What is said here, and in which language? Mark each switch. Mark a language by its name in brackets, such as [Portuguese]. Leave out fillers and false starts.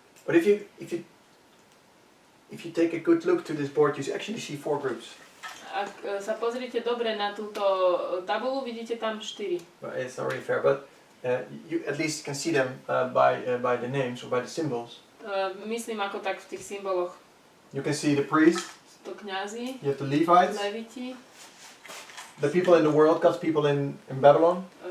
[English] But if you take a good look to this board, you actually see 4 groups. [Slovak] Ak sa pozrite dobre na túto tabulu, vidíte tam 4. [English] But it's not really fair, but you at least can see them by the names or by the symbols. [Slovak] Myslím ako tak v tých symboloch. [English] You can see the priests, [Slovak] To kňazi, [English] you have the Levites, [Slovak] leviti, [English] the people in the world, God's people in Babylon,